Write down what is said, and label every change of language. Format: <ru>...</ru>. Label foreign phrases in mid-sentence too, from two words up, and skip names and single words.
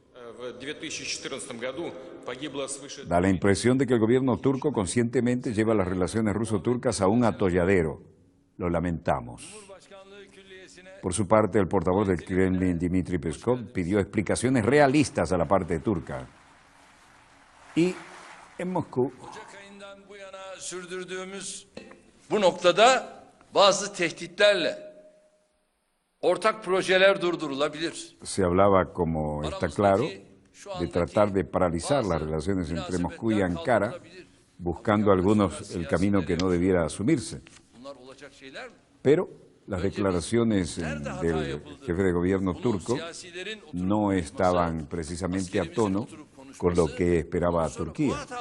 <es>Da la impresión de que el gobierno turco conscientemente lleva las relaciones ruso-turcas a un atolladero. Lo lamentamos. Por su parte, el portavoz del Kremlin, Dmitry Peskov, pidió explicaciones realistas a la parte turca. Y en Moscú,</es> <tr>bu noktada bazı tehditlerle ortak projeler durdurulabilir.</tr> <es>Se hablaba, como está claro, de tratar de paralizar las relaciones entre Moscú y Ankara, buscando algunos el camino que no debiera asumirse. Pero las declaraciones del jefe de gobierno turco no estaban precisamente a tono con lo que esperaba Turquía.</es>